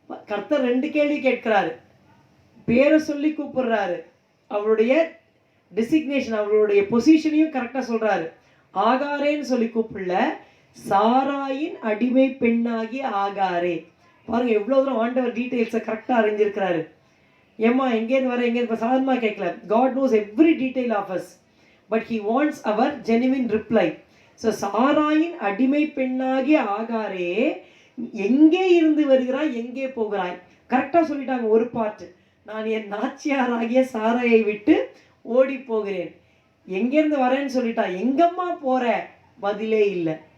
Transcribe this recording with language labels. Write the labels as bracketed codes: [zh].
[ta] கர்த்தர் 2 கேள்வி கேட்கிறாரு, பேரை சொல்லி கூப்பிடுறாரு, அவளுடைய டெசிக்னேஷன், அவளுடைய பொசிஷனையும் கரெக்டா சொல்றாரு. ஆகாரேன்னு சொல்லி கூப்பிடல, சாராயின் அடிமை பெண்ணாகிய ஆகாரே. பாருங்க எவ்வளவு தூரம் ஆண்டவர் டீட்டெயில்ஸை கரெக்டா அறிஞ்சிருக்கிறாரு. ஏம்மா எங்கேருந்து வர, எங்கேருந்து இப்போ சாதாரணமாக கேட்கல. [en] God knows every detail of us, but he wants our genuine reply. [ta] So சாராயின் அடிமை பெண்ணாகிய ஆகாரே, எங்கே இருந்து வருகிறாய், எங்கே போகிறாய், கரெக்டாக சொல்லிட்டாங்க. ஒரு பாட்டு, நான் என் நாச்சியாராகிய சாராயை விட்டு ஓடி போகிறேன். எங்கேருந்து வரேன்னு சொல்லிட்டா, எங்கம்மா போற, பதிலே இல்லை.